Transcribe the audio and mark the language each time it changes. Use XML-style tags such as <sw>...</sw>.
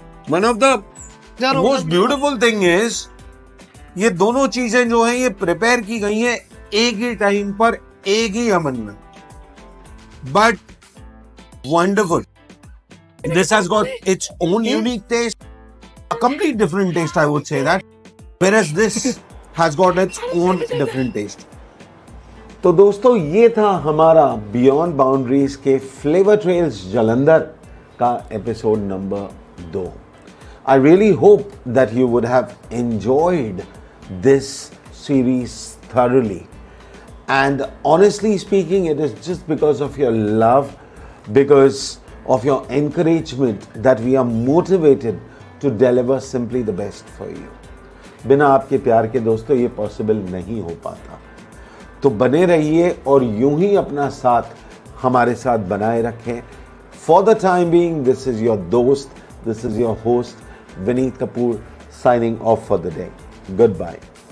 <en>one of the most beautiful thing is</en> <hi>ये दोनों चीजें जो हैं ये प्रिपेयर की गई हैं एक ही टाइम पर, एक ही अमन में,</hi> <en>But wonderful. This has got its own unique taste, a complete different taste I would say that, whereas this has got its own different taste.</en> <hi>तो दोस्तों ये था हमारा बियॉन्ड बाउंड्रीज के फ्लेवर ट्रेल्स जालंधर का episode number 2.</hi> <en>I really hope that you would have enjoyed this series thoroughly. And honestly speaking, it is just because of your love, because of your encouragement that we are motivated to deliver simply the best for you.</en> <hi>बिना आपके प्यार के दोस्तों ये possible नहीं हो पाता. तो बने रहिए और यूं ही अपना साथ हमारे साथ बनाए रखें.</hi> <en>For the time being, this is your dost, this is your host, Vineet Kapoor, signing off for the day. Goodbye.</en>